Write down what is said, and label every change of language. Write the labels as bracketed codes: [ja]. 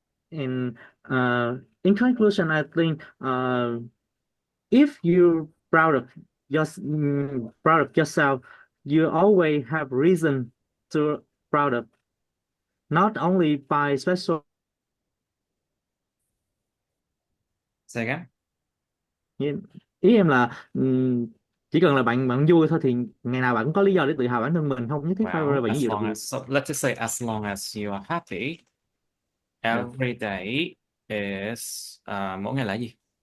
[en] And in conclusion, I think if you're proud of yourself, you always have reason to proud of, not only by special. Say again? [vi] Ý em là chỉ cần là bạn bạn vui thôi thì ngày nào bạn cũng có lý do để tự hào bản thân mình, không nhất thiết phải là [en] Well, [vi] bạn những [en] as [vi] điều đặc [en] long [vi] biệt. [en] as, so let's just say as long as you are happy, [vi] Dạ. [en] every day is, [vi] mỗi ngày là gì?